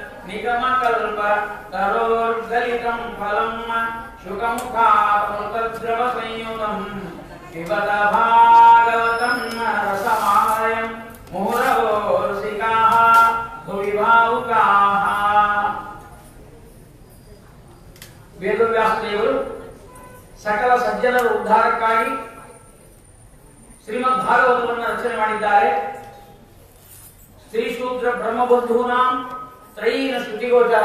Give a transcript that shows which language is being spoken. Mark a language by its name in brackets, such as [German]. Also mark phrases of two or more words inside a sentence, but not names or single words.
[Sanskrit] निगमकल्पतरोर्गलितं फलं शुकमुखामृतद्रवसंयुतं पिबत भागवतं रसमालयं मुहुरवो रसिकाः भुवि भावुकाः। [Kannada] ವೇದವ್ಯಾಸ ದೇವರು ಸಕಲ ಸಜ್ಜನರ ಉದ್ಧಾರಕ್ಕಾಗಿ ಶ್ರೀಮದ್ ಭಾಗವತವನ್ನು ರಚನೆ ಮಾಡಿದ್ದಾರೆ. [Sanskrit] ಸ್ತ್ರೀ ಶೂದ್ರ ಬ್ರಹ್ಮಬಂಧೂನಾಂ ತ್ರಯೀನ ಶ್ರುತಿಗೋಚರ.